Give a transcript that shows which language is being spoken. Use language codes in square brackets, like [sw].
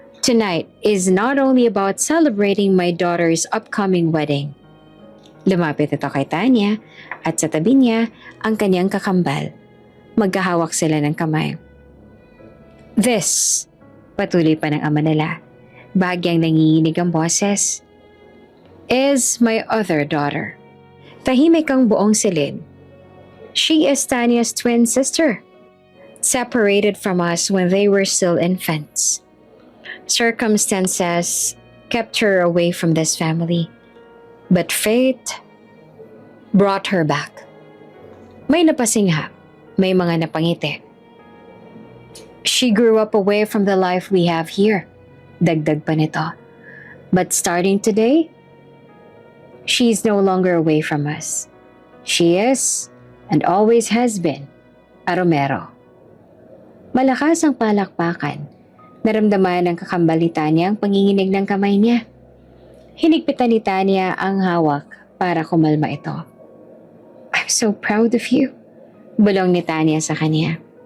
[en] Tonight is not only about celebrating my daughter's upcoming wedding. [tl] Lumapit ito kay Tanya at sa tabi niya ang kanyang kakambal. Magkahawak sila ng kamay. [en] This, [tl] patuloy pa ng ama nila, bahagyang nanginginig ang boses, [en] is my other daughter. [tl] Tahimik ang buong silid. [en] She is Tanya's twin sister, separated from us when they were still infants. Circumstances kept her away from this family, but fate brought her back. [tl] May napasingha, may mga napangiti. [en] She grew up away from the life we have here, [tl] dagdag pa nito. [en] But starting today, she's no longer away from us. She is, and always has been, a Romero. [tl] Malakas ang palakpakan. Naramdaman ng kakambal ni Tanya ang panginginig ng kamay niya. Hinigpitan ni Tanya ang hawak para kumalma ito. [en] I'm so proud of you, [tl] bulong ni Tanya sa kanya.